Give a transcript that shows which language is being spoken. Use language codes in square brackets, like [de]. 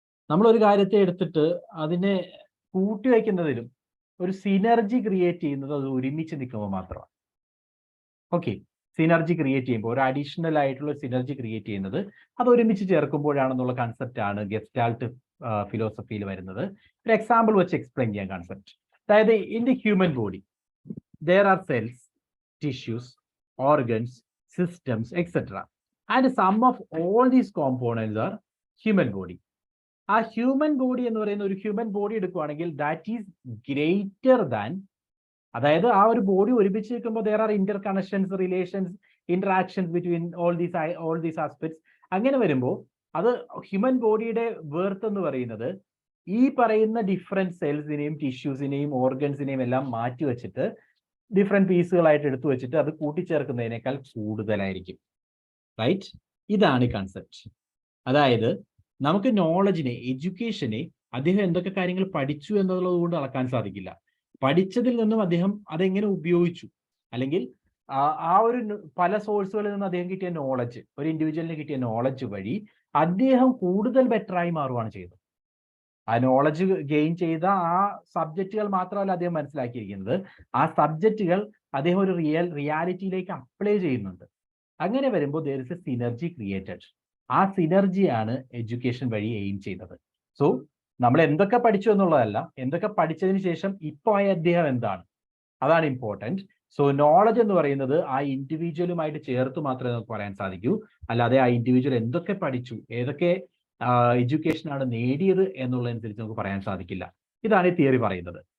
[ml] നമ്മളൊരു കാര്യത്തെ എടുത്തിട്ട് അതിനെ കൂട്ടിവെക്കുന്നതിലും ഒരു സിനർജി ക്രിയേറ്റ് ചെയ്യുന്നത് അത് ഒരുമിച്ച് നിൽക്കുമ്പോൾ മാത്രമാണ്. ഓക്കെ, സിനർജി ക്രിയേറ്റ് ചെയ്യുമ്പോൾ ഒരു അഡീഷണൽ ആയിട്ടുള്ള സിനർജി ക്രിയേറ്റ് ചെയ്യുന്നത് അത് ഒരുമിച്ച് ചേർക്കുമ്പോഴാണെന്നുള്ള കൺസെപ്റ്റ് ആണ് ഗെസ്റ്റാൾട്ട് ഫിലോസഫിയിൽ വരുന്നത്. ഒരു എക്സാമ്പിൾ വെച്ച് എക്സ്പ്ലെയിൻ ചെയ്യാൻ കൺസെപ്റ്റ്. അതായത് [en] In the human body there are cells, tissues, organs, systems, etc. And sum of all these components are human body. [ml] ആ ഹ്യൂമൻ ബോഡി എന്ന് പറയുന്ന ഒരു ഹ്യൂമൻ ബോഡി എടുക്കുകയാണെങ്കിൽ [en] that is greater than, [ml] അതായത് ആ ഒരു ബോഡി ഒരുമിച്ച് നിൽക്കുമ്പോൾ [en] there are interconnections, relations, interactions between all these aspects. [ml] അങ്ങനെ വരുമ്പോൾ അത് ഹ്യൂമൻ ബോഡിയുടെ വേർത്ത് എന്ന് പറയുന്നത് ഈ പറയുന്ന ഡിഫറെന്റ് സെൽസിനെയും ടിഷ്യൂസിനെയും ഓർഗൻസിനെയും എല്ലാം മാറ്റി വെച്ചിട്ട് ഡിഫറെന്റ് പീസുകളായിട്ട് എടുത്തു വെച്ചിട്ട് അത് കൂട്ടിച്ചേർക്കുന്നതിനേക്കാൾ കൂടുതലായിരിക്കും. റൈറ്റ്, ഇതാണ് കൺസെപ്റ്റ്. അതായത് നമുക്ക് നോളജിനെ, എഡ്യൂക്കേഷനെ അദ്ദേഹം എന്തൊക്കെ കാര്യങ്ങൾ പഠിച്ചു എന്നുള്ളത് കൊണ്ട് അളക്കാൻ സാധിക്കില്ല. പഠിച്ചതിൽ നിന്നും അദ്ദേഹം അതെങ്ങനെ ഉപയോഗിച്ചു, അല്ലെങ്കിൽ ആ ഒരു പല സോഴ്സുകളിൽ നിന്ന് അദ്ദേഹം കിട്ടിയ നോളജ്, ഒരു ഇൻഡിവിജ്വലിന് കിട്ടിയ നോളജ് വഴി അദ്ദേഹം കൂടുതൽ ബെറ്ററായി മാറുകയാണ് ചെയ്തത്. ആ നോളജ് ഗെയിൻ ചെയ്ത ആ സബ്ജക്റ്റുകൾ മാത്രമല്ല അദ്ദേഹം മനസ്സിലാക്കിയിരിക്കുന്നത്, ആ സബ്ജക്റ്റുകൾ അദ്ദേഹം ഒരു റിയാലിറ്റിയിലേക്ക് അപ്ലൈ ചെയ്യുന്നുണ്ട്. അങ്ങനെ വരുമ്പോൾ [en] there is a synergy created. [ml] ആ സിനർജിയാണ് എഡ്യൂക്കേഷൻ വഴി എയിം ചെയ്യുന്നത്. സോ നമ്മൾ എന്തൊക്കെ പഠിച്ചു എന്നുള്ളതല്ല, എന്തൊക്കെ പഠിച്ചതിന് ശേഷം ഇപ്പോൾ ആയ അദ്ദേഹം എന്താണ്, അതാണ് ഇമ്പോർട്ടൻറ്റ്. സോ നോളജ് എന്ന് പറയുന്നത് ആ ഇൻഡിവിജ്വലുമായിട്ട് ചേർത്ത് മാത്രമേ നമുക്ക് പറയാൻ സാധിക്കൂ. അല്ലാതെ ആ ഇൻഡിവിജ്വൽ എന്തൊക്കെ പഠിച്ചു, ഏതൊക്കെ എഡ്യൂക്കേഷനാണ് നേടിയത് എന്നുള്ളതനുസരിച്ച് നമുക്ക് പറയാൻ സാധിക്കില്ല. ഇതാണ് ഈ തിയറി പറയുന്നത്.